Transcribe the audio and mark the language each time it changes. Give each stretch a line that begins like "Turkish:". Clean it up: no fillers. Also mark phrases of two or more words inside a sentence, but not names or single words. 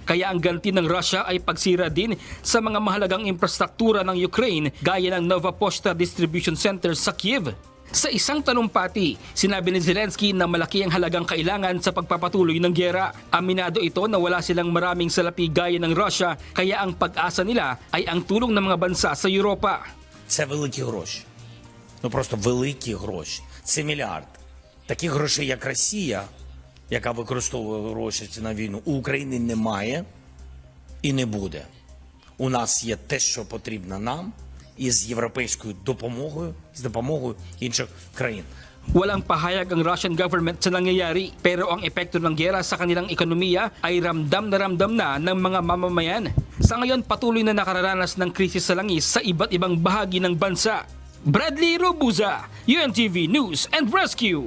Filipino: Kaya ang ganti ng Russia ay pagsira din sa mga mahalagang infrastruktura ng Ukraine gaya ng Nova Poshta Distribution Center sa Kiev. Sa isang talumpati, sinabi ni Zelensky na malaki ang halagang kailangan sa pagpapatuloy ng gyera. Aminado ito na wala silang maraming salapi gaya ng Russia, kaya ang pag-asa nila ay ang tulong ng mga bansa sa Europa.
Ukrainian: Це великі гроші. Ну просто великі гроші. Це мільярд. Таких грошей, як Росія, яка використовує гроші на війну, у України немає і не буде. У нас є те, що потрібно нам, і з європейською допомогою, з допомогою інших країн.
Filipino: Walang pahayag ang
English: Russian government
Filipino: sa nangyayari, pero ang epekto ng gyera sa kanilang ekonomiya ay ramdam na ng mga mamamayan. Sa ngayon, patuloy na nakararanas ng krisis sa langis sa iba't ibang bahagi ng bansa. Bradley Robuza, UNTV News and Rescue.